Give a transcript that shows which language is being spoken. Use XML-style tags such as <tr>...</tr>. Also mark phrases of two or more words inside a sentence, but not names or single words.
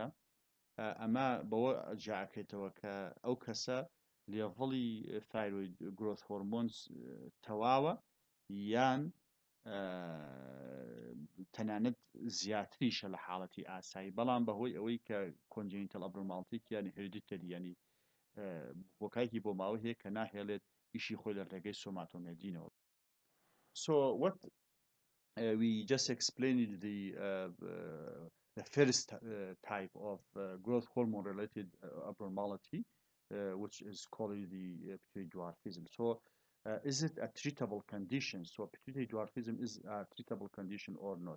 <ckb>ئەمە بەوە جاکرێتەوە کە ئەو کەسە لێڤڵی</ckb> <en>thyroid growth hormones</en> <ckb>تەواوە یان تەنانەت زیاتریشە لە حاڵەتی ئاسایی بەڵام بەهۆی ئەوەی کە</ckb> <en>congenital abnormality</en> <ckb>یانی hereditary ینی هۆکایەکی بۆ ماوە هەیە کە ناهێڵێت ئیشی خۆی لە ڕێگەی سۆماتۆمێدینەوە.</ckb> <en>So what we just explained the first type of growth hormone related abnormality which is called the pituitary dwarfism. So is it a treatable condition? So pituitary dwarfism is a treatable condition or not?</en>